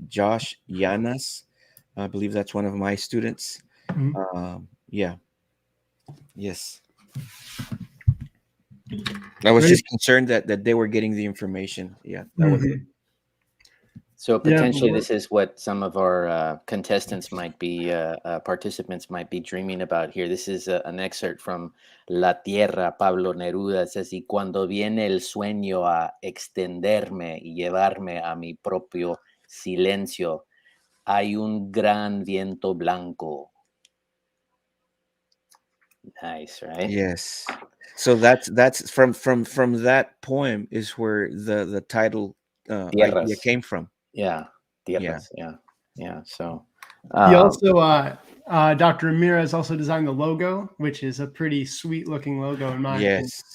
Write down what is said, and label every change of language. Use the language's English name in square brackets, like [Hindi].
[English] Josh Yanas, I believe that's one of my students. Yeah. Yes. I was just concerned that they were getting the information. Yeah, that was it. So potentially this is what some of our contestants might be, participants might be dreaming about here. This is an excerpt from La Tierra, Pablo Neruda. It says, [Spanish] y cuando viene el sueño a extenderme y llevarme a mi propio silencio, hay un gran viento blanco. [English] Nice, right? Yes. So that's from that poem is where the title idea came from. Yeah, TIERRAS. Yeah. So he also Dr. Ramirez also designed the logo, which is a pretty sweet looking logo in my opinion.